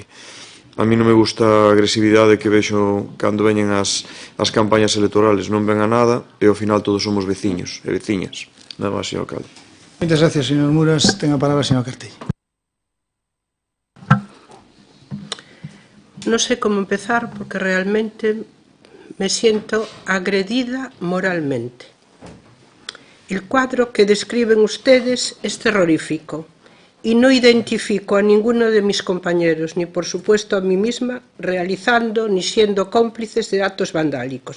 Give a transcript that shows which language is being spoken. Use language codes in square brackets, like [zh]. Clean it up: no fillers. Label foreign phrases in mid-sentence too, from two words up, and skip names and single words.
[gl] A mí non me gusta a agresividade que vexo cando veñen as campañas electorales, non ven a nada e ao final todos somos veciños e veciñas. Nada máis, señor alcalde. Moitas gracias, señor Muras. Ten a palabra, señor Cartell. Non sei como empezar porque realmente [es] me siento [gl] agredida moralmente. [es] El cuadro que describen ustedes es terrorífico y no identifico a ninguno de mis compañeros, ni por supuesto a mí misma, realizando ni siendo cómplices de actos vandálicos.